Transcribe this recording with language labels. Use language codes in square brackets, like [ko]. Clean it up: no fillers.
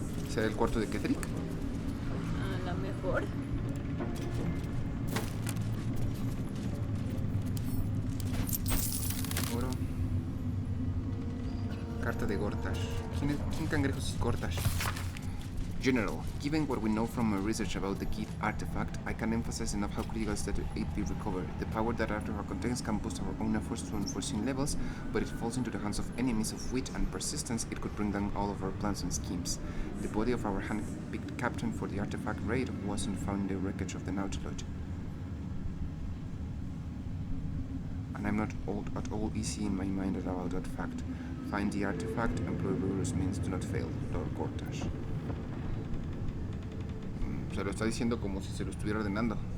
[es] ¿Será el cuarto de Ketheric? A lo mejor. Oro. Carta de Gortash. ¿Quién cangrejos es Gortash? [en] General, given what we know from my research about the key artifact, I can emphasize enough how critical it is that it be recovered. The power that artifact contains can boost our own efforts to unforeseen levels, but if it falls into the hands of enemies of wit and persistence, it could bring down all of our plans and schemes. The body of our hand-picked captain for the artifact raid wasn't found in the wreckage of the Nautilus. And I'm not at all easy in my mind about that fact. Find the artifact, employ rigorous means, do not fail. Lord Gortash. [es] Se lo está diciendo como si se lo estuviera ordenando.